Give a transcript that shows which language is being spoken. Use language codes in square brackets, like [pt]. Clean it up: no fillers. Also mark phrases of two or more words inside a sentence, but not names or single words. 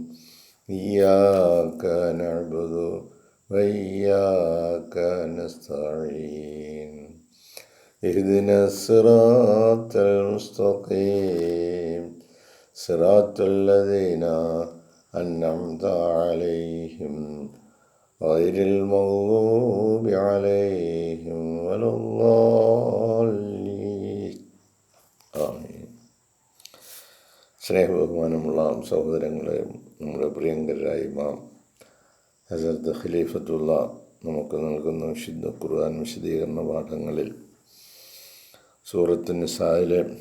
[ar] إياك نعبد وإياك نستعين اهدنا الصراط المستقيم صراط الذين أنعمت عليهم غير المغضوب عليهم ولا الضالين. [ml] ആമീൻ. സ്നേഹബഹുമാനമുള്ള സഹോദരങ്ങളെ, നമ്മുടെ പ്രിയങ്കരായ ഇമാം ഹസ്രത്ത് ഖലീഫത്തുള്ള നമുക്ക് നൽകുന്ന വിശുദ്ധ ഖുർആൻ വിശദീകരണ പാഠങ്ങളിൽ സൂറത്ത് നിസായിലെ